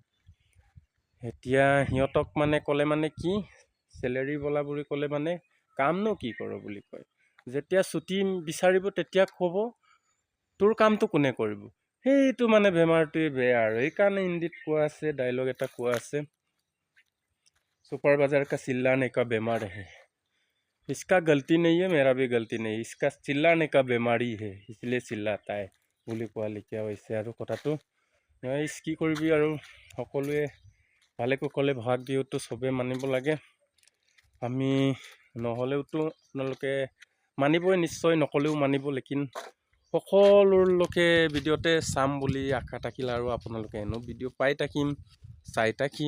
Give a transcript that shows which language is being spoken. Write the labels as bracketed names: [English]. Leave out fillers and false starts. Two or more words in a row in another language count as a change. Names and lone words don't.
[Assamese] এতিয়া সিহঁতক মানে ক'লে মানে কি, চেলেৰি বলা বুলি ক'লে মানে কামনো কি কৰ বুলি কয়। যেতিয়া ছুটি বিচাৰিব তেতিয়া ক'ব তোৰ কামটো কোনে কৰিব। সেইটো মানে বেমাৰটোৱে বেয়া। আৰু সেইকাৰণে হিন্দীত কোৱা আছে, ডাইলগ এটা কোৱা আছে, [Hindi] सुपर बाजार का चिल्लाने का बीमार है, इसका गलती नहीं है, मेरा भी गलती नहीं, इसका चिल्लाने का बेमारी है, इसलिए चिल्लाता है [Assamese] বুলি কোৱা লিখীয়া হৈছে আৰু কথাটো। কি কৰিবি আৰু, সকলোৱে ভালে কুশলে বহাগ বিহুটো চবেই মানিব লাগে। আমি নহ'লেওতো আপোনালোকে মানিবই নিশ্চয়, নক'লেও মানিব। লেকিন সকলো লোকে ভিডিঅ'তে চাম বুলি আশা থাকিল, আৰু আপোনালোকে এনেও ভিডিঅ' পাই থাকিম, চাই থাকিম।